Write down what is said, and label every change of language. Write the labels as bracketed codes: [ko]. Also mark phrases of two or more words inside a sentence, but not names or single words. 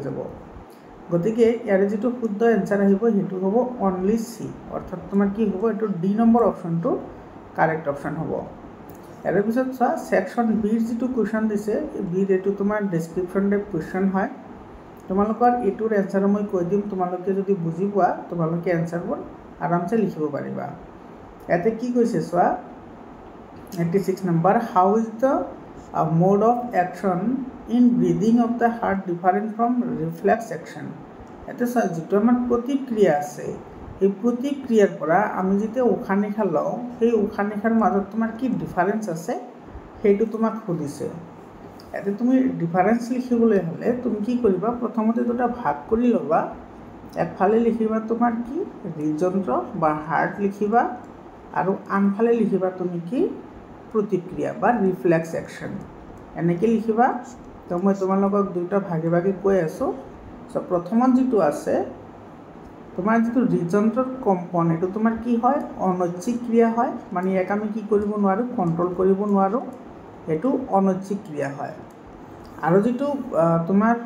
[as] যাব গতিকে ইয়াৰে যেটো শুদ্ধ এনসার আহিব হেতু হ'ব অনলি সি অৰ্থাৎ তোমাৰ কি হ'ব এটো ডি নম্বৰ অপশনটো [en] correct option [as] হ'ব ইয়াৰ পিছত চোৱা সেকশন বি ৰ যেটো কোৱেশ্চন দিছে বি এটো তোমাৰ [en] description type question [as] হয় তোমালোকৰ এটোৰ এনসার মই কৈ দিম তোমালোকে যদি বুজি পোৱা তোমালোকে এনসারবোৰ আৰামছে লিখিব পাৰিবা ইয়াতে কি কৈছে চোৱা [en] 86 number how is the mode of action in breathing of the heart different from reflex action [as] এতে যেটো আমাৰ প্ৰতিক্ৰিয়া আছে এই প্ৰতিক্ৰিয়াৰ পৰা আমি যেতিয়া উশাহ নিশাহ লওঁ সেই উশাহ নিশাৰ মাজত তোমাৰ কি ডিফাৰেন্স আছে হেতু তোমাক খুদিছে এতে তুমি ডিফাৰেন্স লিখিবলৈ হলে তুমি কি কৰিবা প্ৰথমতে দুটা ভাগ কৰি লবা একফালে লিখিবা তোমাৰ কি হৃদযন্ত্ৰ বা হাৰ্ট লিখিবা আৰু আনফালে লিখিবা তুমি কি প্ৰতিক্ৰিয়া বা [en] reflex action [as] এনেকে লিখিবা তো মই তোমালোকক দুটা ভাগে ভাগে কৈ আছো সো প্ৰথমত যেটো আছে তোমাৰ যেটো হৃদযন্ত্ৰৰ কম্পন এটো তোমাৰ কি হয় অনৈচ্ছিক ক্ৰিয়া হয় মানে এক আমি কি কৰিব নোৱাৰো কন্ট্ৰোল কৰিব নোৱাৰো এটো অনৈচ্ছিক ক্ৰিয়া হয় আৰু যেটো তোমাৰ